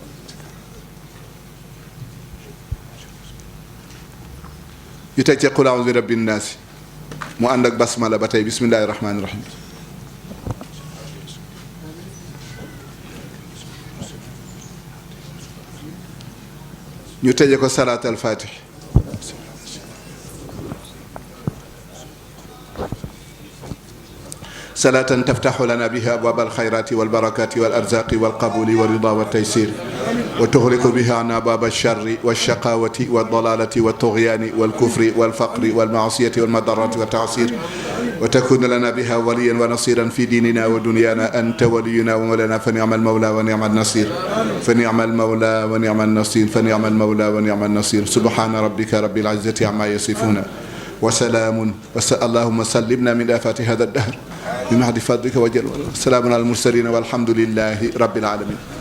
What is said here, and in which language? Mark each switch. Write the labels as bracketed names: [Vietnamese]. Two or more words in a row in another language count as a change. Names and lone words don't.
[Wolof] ñu teg ci [Arabic] قل أعوذ برب الناس [Wolof] mu ànd ak basmala ba tey [Arabic] بسم الله الرحمن الرحيم [Wolof] ñu tëje ko [Arabic] صلاة الفاتح صلاة تفتح لنا بها أبواب الخيرات والبركات والأرزاق والقبول والرضا والتيسير وتغلق بها عنا باب الشر والشقاوة والضلالة والطغيان والكفر والفقر والمعصية والمضرات والتعسير وتكون لنا بها وليا ونصيرا في ديننا ودنيانا أنت ولينا ومولانا فنعم المولى ونعم النصير فنعم المولى ونعم النصير فنعم المولى ونعم النصير سبحان ربك رب العزة عما يصفون وسلام اللهم سلمنا من آفات هذا الدهر بمحض فضلك وجل سلام على المرسلين والحمد لله رب العالمين